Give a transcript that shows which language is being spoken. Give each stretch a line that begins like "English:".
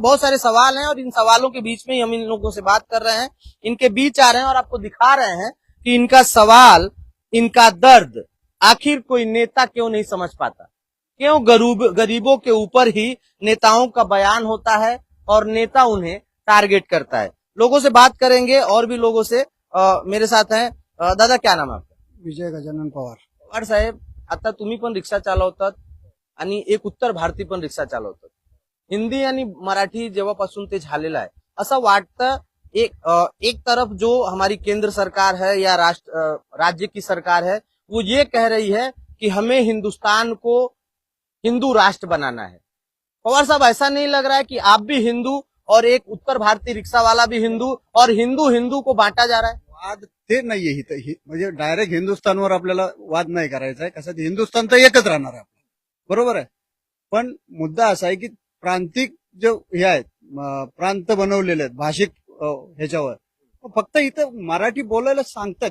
Hindi: बहुत सारे सवाल हैं और इन सवालों के बीच में ही हम इन लोगों से बात कर रहे हैं, इनके बीच आ रहे हैं और आपको दिखा रहे हैं कि इनका सवाल, इनका दर्द आखिर कोई नेता क्यों नहीं समझ पाता? क्यों गरीबों के ऊपर ही नेताओं का बयान होता है और नेता उन्हें टारगेट करता है? लोगों से बात करेंगे और भी लोगों से। मेरे साथ हैं दादा, क्या नाम है आपका? विजय गजानन पवार.
Marathi: पवार साहेब, आता तुम्ही पण रिक्षा चालवतात आणि एक उत्तर भारतीय पण रिक्षा चालवतात. हिंदी आणि मराठी जेव्हापासून ते झालेलं आहे, असं वाटतं
Hindi: एक तरफ जो हमारी केंद्र सरकार है या राज्य की सरकार है, वो ये कह रही है कि हमें हिंदुस्तान को हिंदू राष्ट्र बनाना है। पवार साहब, ऐसा नहीं लग रहा है कि आप भी हिंदू और एक उत्तर भारतीय रिक्शा वाला भी हिंदू, और हिंदू हिंदू को बांटा जा रहा है?
Marathi: वाद ते नाहीये इथं. म्हणजे डायरेक्ट हिंदुस्थानवर आपल्याला वाद नाही करायचा आहे. कसं ते हिंदुस्थान तर एकच राहणार आहे आपलं, बरोबर आहे. पण मुद्दा असा आहे की प्रांतिक जे हे आहेत, प्रांत बनवलेले आहेत भाषिक ह्याच्यावर, फक्त इथं मराठी बोलायला सांगतात.